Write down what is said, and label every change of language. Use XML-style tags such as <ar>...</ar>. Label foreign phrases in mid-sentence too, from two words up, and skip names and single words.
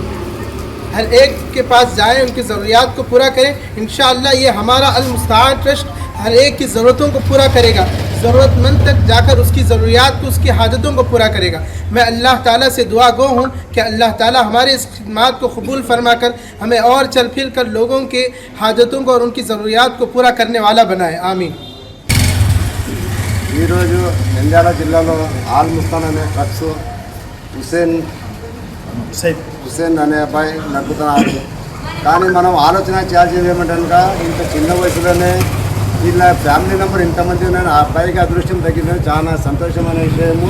<ur>ہر ایک کے پاس جائیں، ان کی ضروریات کو پورا کریں، انشاءاللہ یہ ہمارا المستعان ٹرسٹ ہر ایک کی ضرورتوں کو پورا کرے گا، ضرورت مند تک جا کر اس کی ضروریات کو، اس کی حاجتوں کو پورا کرے گا۔ میں اللہ تعالیٰ سے دعا گو ہوں کہ اللہ تعالیٰ ہماری اس خدمات کو قبول فرما کر ہمیں اور چل پھر کر لوگوں کے حاجتوں کو اور ان کی ضروریات کو پورا کرنے والا بنائے، آمین۔</ur> <te>ఈరోజు నంద్యాల జిల్లాలో ఆల్ ముస్తాన్ అనే షఖ్స్ హుసేన్ అనే అబ్బాయి నడుపుతున్నారు. కానీ మనం ఆలోచన చేయాల్సింది ఏమంటే ఇంత చిన్న వయసులోనే వీళ్ళ</te> <en>family number</en> <te>ఇంతమంది ఉన్నాను, ఆ అబ్బాయికి అదృష్టం తగ్గిందని చాలా సంతోషమైన విషయము.</te>